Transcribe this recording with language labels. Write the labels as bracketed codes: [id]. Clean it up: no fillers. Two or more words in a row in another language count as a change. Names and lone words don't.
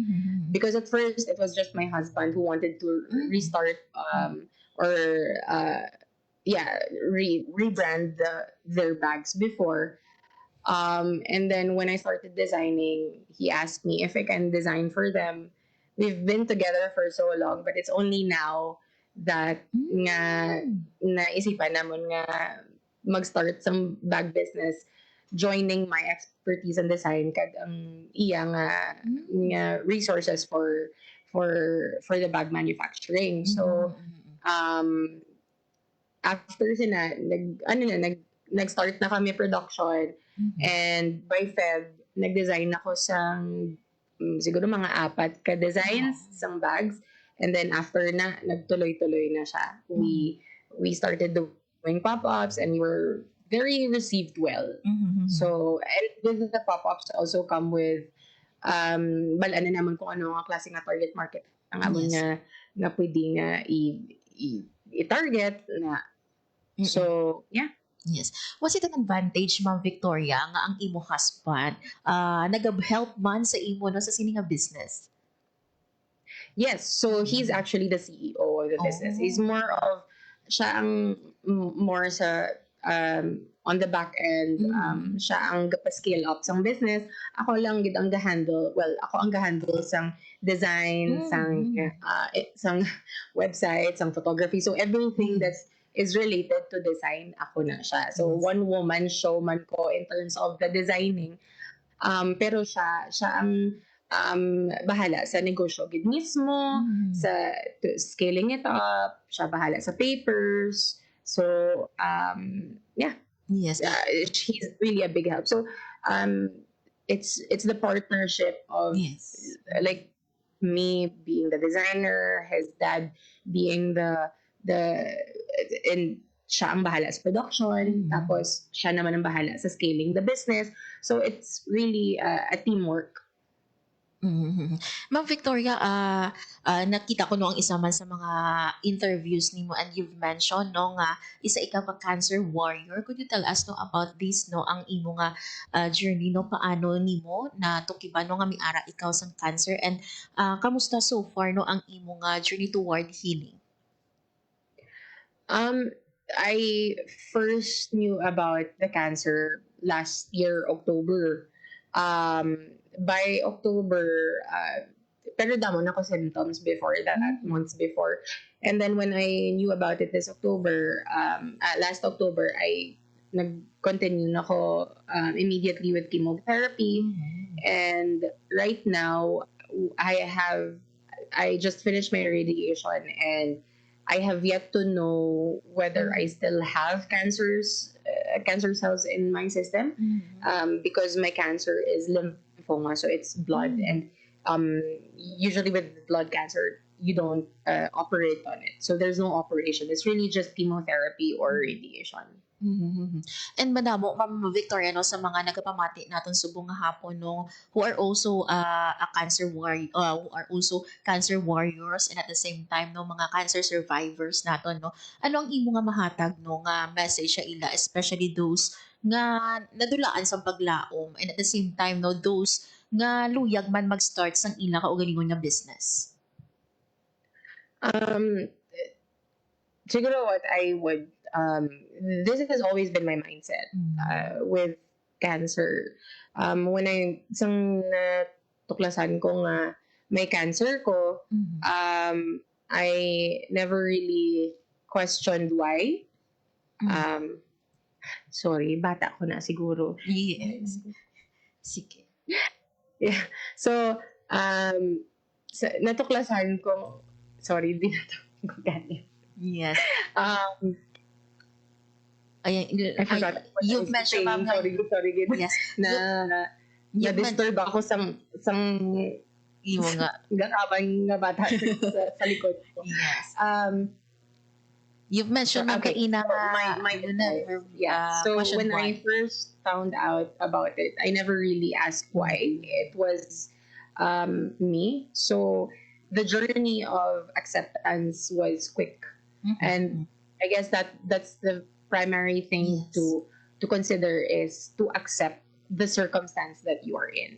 [en] Because at first, it was just my husband who wanted to restart rebrand their bags before. And then when I started designing, he asked me if I can design for them. We've been together for so long, but it's only now that [hil] naisipan namon nga mag-start [en] some bag business joining my expertise in design [hil] kag ang iya nga resources [en] for the bag manufacturing. So after [hil] sina nag-start na kami production, [en] and by Feb [hil] nag-design ako sang siguro mga 4 ka designs sang bags, [en] and then after [hil] na nagtuloy-tuloy na siya. [en] We started doing pop-ups, and we were very received well. So, and with the pop-ups also come with [hil] balaan na naman kung ano ang klase nga [en] target market [hil] ang amon nga pwede nga i-target na. [en] So, yeah. Yes. Was it an advantage, [hil] Ma'am Victoria, nga ang imo husband nag-help man sa imo no sa sini nga business? [en] Yes, so he's actually the CEO of the business. He's more of [hil] siya ang more sa [en] on the back end, [hil] siya ang gapa-scale up sang business. Ako lang gid ang ga-handle. Well, ako ang ga-handle sang design, sang website, sang photography. [en] So everything that is related to design, [hil] ako na siya. [en] So one woman show [hil] man ko [en] in terms of the designing. [hil] Pero siya ang bahala sa negosyo gid mismo, sa [en] scaling it up, [hil] siya bahala sa papers. [en] So, yeah. Yes. He's really a big help. So, it's the partnership of like me being the designer, his dad being and [hil] siya ang bahala sa [en] production, [hil] tapos siya naman ang bahala sa [en] scaling the business. So, it's really a teamwork. [hil] Ma'am Victoria, nakita ko no ang isa man sa mga interviews nimo, [en] and you've mentioned [hil] no nga isa ikaw ka [en] cancer warrior. Could you tell us no about this [hil] no ang imo nga journey no, paano nimo na tukiban no nga miara ikaw sang cancer, and kamusta [en] so far [hil] no ang imo nga journey [en] toward healing? I first knew about the cancer last year October. By October, [hil] pero damon ako symptoms [en] before that, months before. And then when I knew about it this October, last October, I [hil] nag-continue na ako [en] immediately with chemotherapy. And right now, I just finished my radiation, and I have yet to know whether I still have cancer cells in my system, because my cancer is lymphoma, so it's blood, and usually with blood cancer you don't operate on it, so there's no operation. It's really just chemotherapy or radiation. [hil] And madamo, Ma'am Victoria, no, sa mga nagapamati natin subong nga hapon no, [en] who are also a cancer warrior, who are also cancer warriors, and at the same time [hil] no, mga cancer survivors naton no. Ano ang imo nga mahatag no nga message sa ila, [en] especially those [hil] nga nadulaan sa paglaom, [en] and at the same time [hil] no, those nga luyag man mag-start sang ila kaugalingon nga business? [en] Siguro what I would this has always been my mindset with cancer. When I [hil] tuklasan ko nga may cancer ko, [en] I never really questioned why. Sorry, [hil] bata ko na siguro. [en] Yes. Sige. Yeah. [hil] So, natuklasan ko, sorry, di natuklasan ko ganyan. [en] Yes. You've mentioned, Ma'am, sorry, yes, [hil] na-disturb ako sang imo nga gakabang nga bata sa likod ko. [en] Yes. You've mentioned Okay. [hil] kaina [en] So when I first found out about it, I never really asked why. It was me. So the journey of acceptance was quick, and I guess that's the primary thing to consider, is to accept the circumstance that you are in.